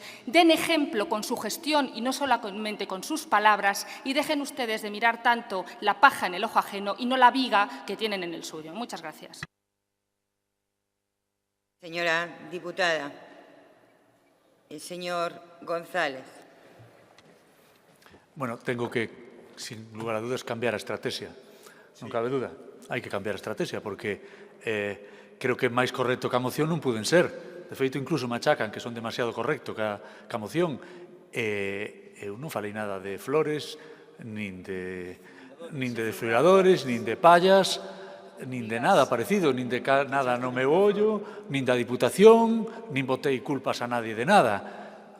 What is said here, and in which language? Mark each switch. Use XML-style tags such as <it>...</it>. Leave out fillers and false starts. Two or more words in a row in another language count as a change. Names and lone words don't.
<es>Den ejemplo con su gestión y no solamente con sus palabras, y dejen ustedes de mirar tanto la paja en el ojo ajeno y no la viga que tienen en el suyo. Muchas gracias. Señora diputada, el señor González. Bueno, tengo que, sin lugar a dudas, cambiar a estrategia.</es> <gl>Non cabe duda. Hai que cambiar a estrategia, porque creo que máis correcto que a moción non puden ser. De feito, incluso me achacan que son demasiado correcto que a moción. Eu non falei nada de flores, nin de desfibriladores, nin de pallas, nin de nada parecido, nin de nada no meu ollo, nin da Diputación, nin botei culpas a nadie de nada.</gl>